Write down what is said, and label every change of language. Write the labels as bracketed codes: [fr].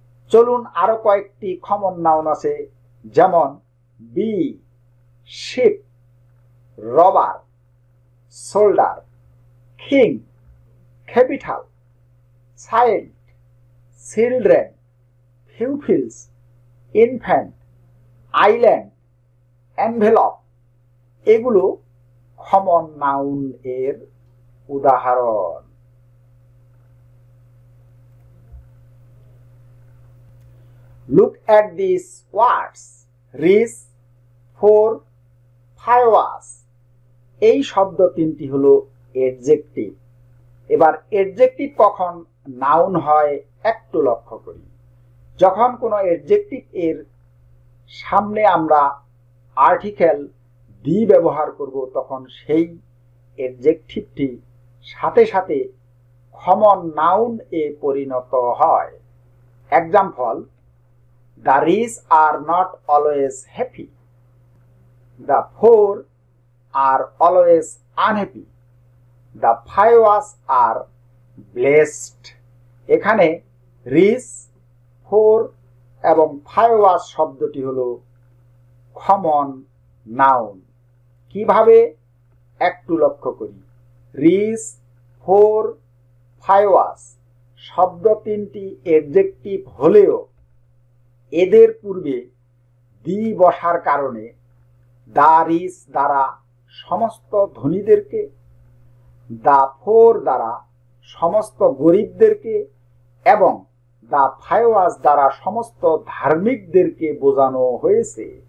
[bn] চলুন আরো কয়েকটি কমন নাউন আছে, যেমন B, sheep, rubber, solder, king, capital, child, children, pupils, infant, island, envelope, এগুলো কমন নাউন এর উদাহরণ। [en] Look at these words: rich, poor, fabulous. [bn] এই শব্দ তিনটি হলো এডজেক্টিভ। এবার এডজেক্টিভ কখন নাউন হয় একটু লক্ষ্য করি। যখন কোনো এডজেক্টিভ এর সামনে আমরা আর্টিকেল দি ব্যবহার করব তখন সেই এডজেক্টিভটি সাথে সাথে কমন নাউন এ পরিণত হয়। [en] Example, the rich are not always happy, the poor are always unhappy, the pious are blessed। [bn] এখানে রিচ, পোর এবং pious শব্দটি হলো কমন নাউন। কিভাবে একটু লক্ষ্য করি। রিচ, পোর, pious শব্দ তিনটি এডজেক্টিভ হলেও এদের পূর্বে দি বসার কারণে দা রিচ দ্বারা সমস্ত ধনীদেরকে, দা পোর দ্বারা সমস্ত গরিবদেরকে এবং দা পাইয়াস দ্বারা সমস্ত ধার্মিকদেরকে বোঝানো হয়েছে।